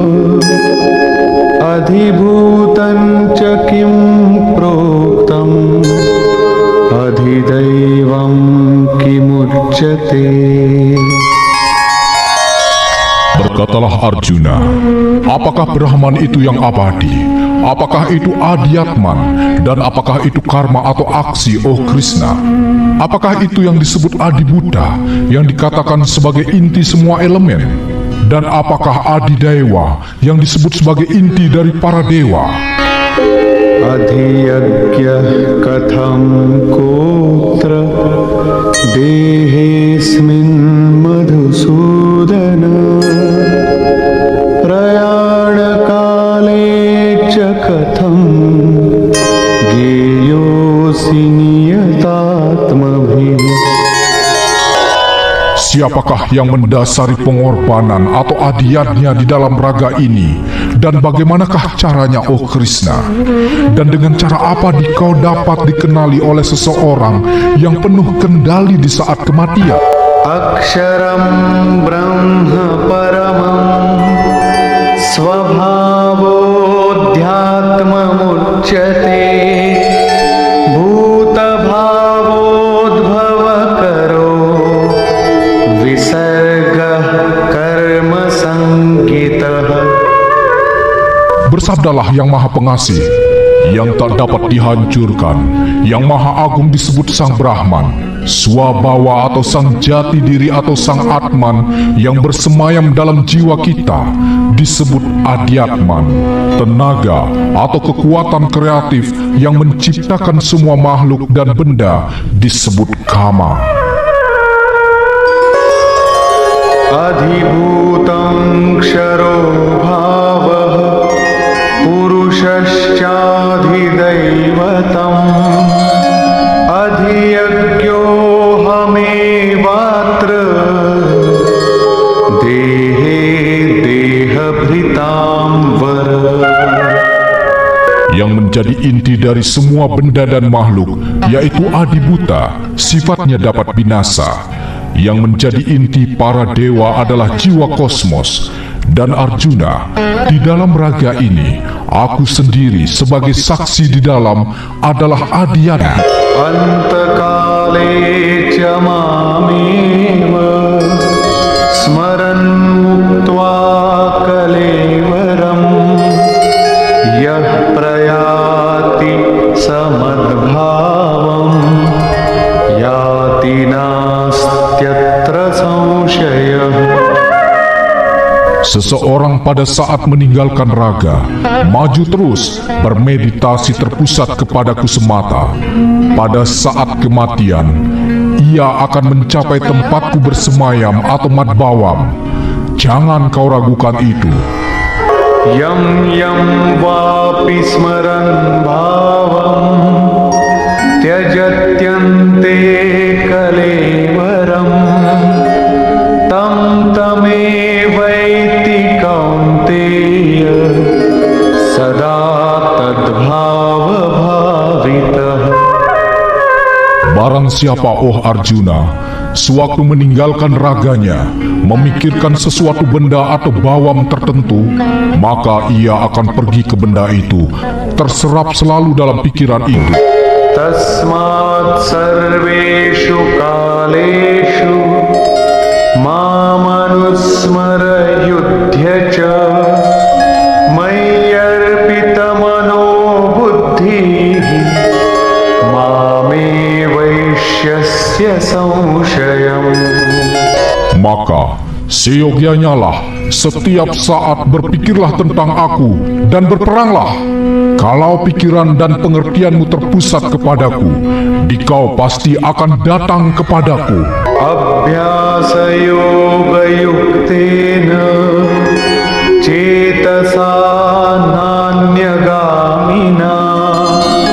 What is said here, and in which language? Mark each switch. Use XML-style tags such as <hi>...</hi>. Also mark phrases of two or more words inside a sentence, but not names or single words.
<sa>अधिभूतं च किं प्रोक्तम् अधिदैवं किमुच्यते.</sa> <id>Berkatalah Arjuna, apakah Brahman itu yang abadi? Apakah itu Adiatman? Dan apakah itu karma atau aksi, oh Krishna? Apakah itu yang disebut Adibuddha, yang dikatakan sebagai inti semua elemen? Dan apakah Adidewa, yang disebut sebagai inti dari para dewa?</id> <sa>अधियज्ञः कथं कोऽत्र देहेऽस्मिन् मधुसूदन प्रयाण काले च कथं ज्ञेयोऽसि नियतात्मभिः.</sa> <id>Siapakah yang mendasari pengorbanan atau adiatnya di dalam raga ini? Dan bagaimanakah caranya, oh Krishna? Dan dengan cara apa kau dapat dikenali oleh seseorang yang penuh kendali di saat kematian?</id> <sa>अक्षरं ब्रह्म परमं स्वभावोऽध्यात्ममुच्यते भूत भावोद्भव करो विसर्गः कर्म संज्ञितः.</sa> <id>Bersabdalah yang maha pengasih, yang tak dapat dihancurkan, yang maha agung disebut Sang Brahman, Swabhawa atau Sang Jati Diri atau Sang Atman yang bersemayam dalam jiwa kita disebut Adiatman, tenaga atau kekuatan kreatif yang menciptakan semua makhluk dan benda disebut Kama.</id> <sa>अधिभूतं क्षरो भावः पुरुषश्चाधिदैवतम् अधियज्ञोऽहमेवात्र देहे देहभृतां वर.</sa> <id>Yang menjadi inti dari semua benda dan makhluk, yaitu Adibuta, sifatnya dapat binasa. Yang menjadi inti para dewa adalah jiwa kosmos. Dan Arjuna, di dalam raga ini, aku sendiri sebagai saksi di dalam adalah Adiana.</id> <sa>अन्तकाले च मामेव स्मरन् मुक्त्वा कलेवरम् यः प्रयाति समद्भावं याति नास्त्यत्र संशयः.</sa> <id>Seseorang pada saat meninggalkan raga, maju terus, bermeditasi terpusat kepadaku semata. Pada saat kematian, ia akan mencapai tempatku bersemayam atau madbawam. Jangan kau ragukan itu.</id> <sa>यं यं वापि स्मरन् भावं त्यजत्यन्ते कलेवरम् तं तमेवैति कौन्तेय सदा तद्भाव भावितः.</sa> <id>Barang siapa, oh Arjuna, sewaktu meninggalkan raganya, memikirkan sesuatu benda atau bawam tertentu, maka ia akan pergi ke benda itu, terserap selalu dalam pikiran itu.</id> <sa>तस्मात् सर्वेषु कालेषु मामनुस्मर युध्यच मय्यर्पित मनो बुद्धि मामे वैष्यस्य संशयम्.</sa> <id>Maka seyogyanya lah setiap saat berpikirlah tentang aku dan berperanglah. Kalau pikiran dan pengertianmu terpusat kepadaku, dikau pasti akan datang kepadaku.</id> <sa>अभ्यास योग युक्तेन चेतसा नान्यगामिना</sa>